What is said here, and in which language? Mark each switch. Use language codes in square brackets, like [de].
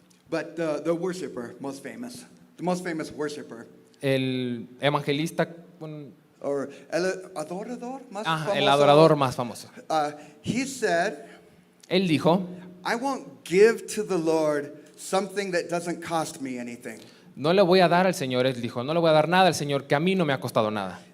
[en] but the worshiper most famous, the most famous worshiper, [es] el evangelista, or el adorador más famoso. el adorador más famoso. [en] He said, [es] Él dijo, [en] I won't give to the Lord something that doesn't cost me anything. [es] no le voy a dar al Señor, él dijo, no le voy a dar nada al Señor que a mí no me ha costado nada.